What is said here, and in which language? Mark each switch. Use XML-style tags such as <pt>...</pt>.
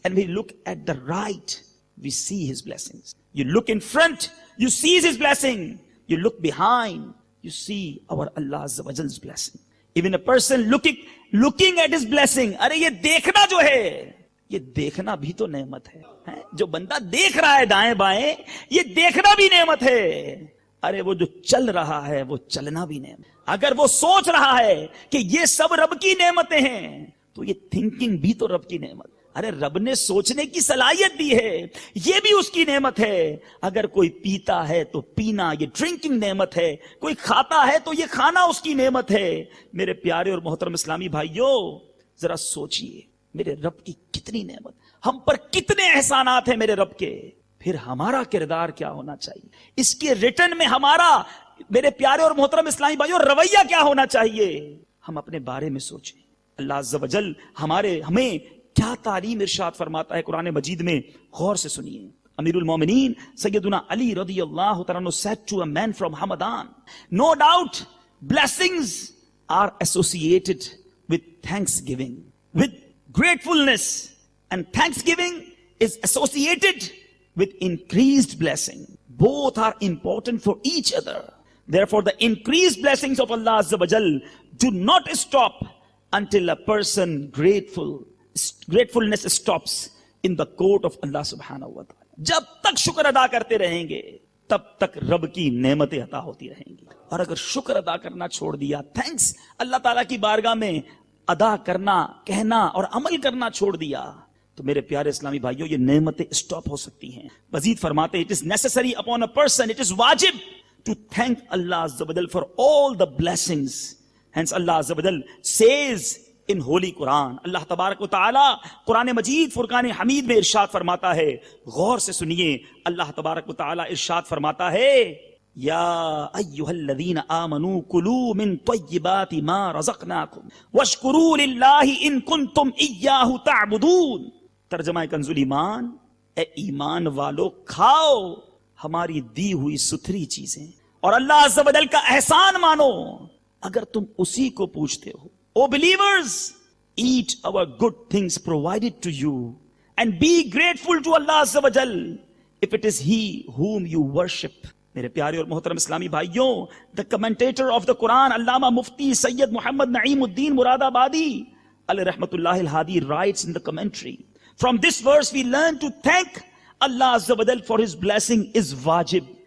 <en>And we look at the right, we see his blessings. You look in front, you see his blessing. You look behind, you see our Allah Azza wa Jal's blessing. Even a person looking at his blessing,</en> <ur>arey ye dekhna jo hai, یہ دیکھنا بھی تو نعمت ہے. جو بندہ دیکھ رہا ہے دائیں بائیں، یہ دیکھنا بھی نعمت ہے. ارے وہ جو چل رہا ہے وہ چلنا بھی نعمت. اگر وہ سوچ رہا ہے کہ یہ سب رب کی نعمتیں ہیں تو یہ تھنکنگ بھی تو رب کی نعمت. ارے رب نے سوچنے کی صلاحیت دی ہے، یہ بھی اس کی نعمت ہے. اگر کوئی پیتا ہے تو پینا، یہ ڈرنکنگ نعمت ہے. کوئی کھاتا ہے تو یہ کھانا اس کی نعمت ہے. میرے پیارے اور محترم اسلامی بھائیوں، ذرا سوچئے میرے رب کی کتنی نعمت، ہم پر کتنے احسانات ہیں میرے رب کے. پھر ہمارا کردار کیا ہونا چاہیے، اس کے ریٹرن میں ہمارا، میرے پیارے اور محترم اسلامی بھائیوں، رویہ کیا ہونا چاہیے. ہم اپنے بارے میں سوچیں. اللہ عز و جل ہمیں کیا تعلیم ارشاد فرماتا ہے قرآن مجید میں، غور سے سنیے.</ur> <en>امیر المومنین سیدنا علی رضی اللہ تعالیٰ عنہ said to a man from Hamadan, no doubt blessings are associated with thanksgiving, with gratefulness, and thanksgiving is associated with increased blessing. Both are important for each other. Therefore the increased blessings of Allah Azza wa Jal do not stop until a person gratefulness stops in the court of Allah subhanahu wa ta'ala.</en> <ur>جب تک شکر ادا کرتے رہیں گے تب تک رب کی نعمتیں عطا ہوتی رہیں گی. اور اگر شکر ادا کرنا چھوڑ دیا، تھینکس اللہ تعالیٰ کی بارگاہ میں ادا کرنا، کہنا اور عمل کرنا چھوڑ دیا، تو میرے پیارے اسلامی بھائیوں یہ نعمتیں اسٹاپ ہو سکتی ہیں. مزید فرماتے ہیں,</ur> <en>it is necessary upon a person, it is wajib to thank Allah Azza wa Jal for all the blessings. Hence Allah Azza wa Jal says in Holy Quran,</en> <ur>اللہ تبارک و تعالی قرآن مجید فرقان حمید میں ارشاد فرماتا ہے, غور سے سنیے, اللہ تبارک و تعالی ارشاد فرماتا ہے,</ur> <ar>یا ایھا الذین آمنوا کلوا من طیبات ما رزقناکم واشکروا للہ ان کنتم ایاہ تعبدون.</ar> <ur>ترجمہ کنز الایمان, اے ایمان والو کھاؤ ہماری دی ہوئی ستھری چیزیں اور اللہ عز و جل کا احسان مانو اگر تم اسی کو پوچھتے ہو.</ur> <en>O believers, eat our good things provided to you and be grateful to Allah Azza wa Jal if it is He whom you worship.</en> <ur>میرے پیارے اور محترم اسلامی بھائیوں,</ur> <en>the commentator of the Quran, Allama Mufti Syed Muhammad Naeem uddin Muradabadi علیہ رحمت اللہ الہادی writes in the commentary, from this verse we learn to thank Allah Azza wa Jal for His blessing is wajib.</en>